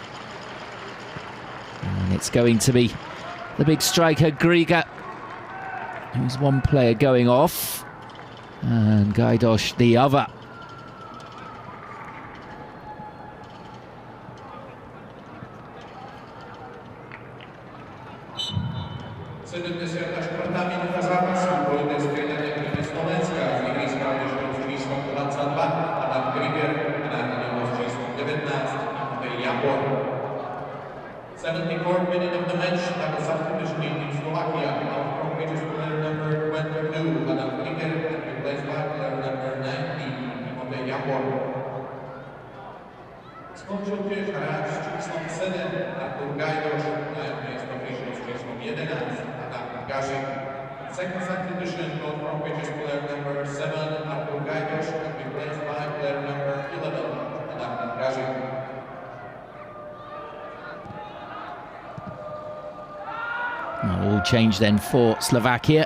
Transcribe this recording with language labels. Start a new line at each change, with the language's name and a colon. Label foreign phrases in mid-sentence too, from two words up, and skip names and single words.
English: And it's going to be the big striker Griga, who's one player going off, and Gajdosz the other.
Slovak: Minuta zápasu, dvojité striedanie proti Slovenska, z ihriska odišiel s číslom 22 Adam Grieger a nahradil ho s číslom 19 BeReal.
English: 74th minute of the match, tak substitution in Slovakia. Out from pitch is player number 22 Adam Grieger, and replaced by player number 19 BeReal.
Slovak: Skončil tiež hráč s číslom 7 Artur Gajdoš, na miesto prišiel s číslom 11 Adam Gazi.
English: Second substitution goes from pitch is player number 7 Artur Gajdoš, and replaced by player number 11 Adam Gazi. All change then for Slovakia.